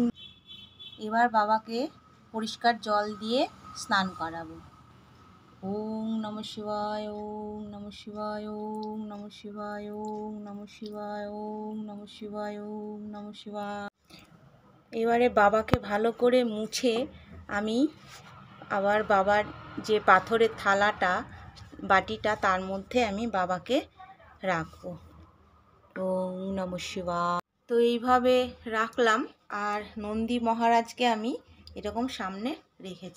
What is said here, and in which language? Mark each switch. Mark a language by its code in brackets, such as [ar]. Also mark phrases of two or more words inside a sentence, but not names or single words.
[bn] এবার বাবাকে পরিষ্কার জল দিয়ে স্নান করাবো। [sa] ওম নমঃ শিবায়, ওম নমঃ শিবায়, ওম নমঃ শিবায়, ওম নমঃ শিবায়, ওম নমঃ শিবায়, ওম নমঃ শিবায়। [bn] এবারে বাবাকে ভালো করে মুছে আমি আবার বাবার যে পাথরের থালাটা, বাটিটা, তার মধ্যে আমি বাবাকে রাখবো। [sa] ওম নমঃ শিবায়। [bn] তো এইভাবে রাখলাম, আর নন্দী মহারাজকে আমি এরকম সামনে রেখেছি।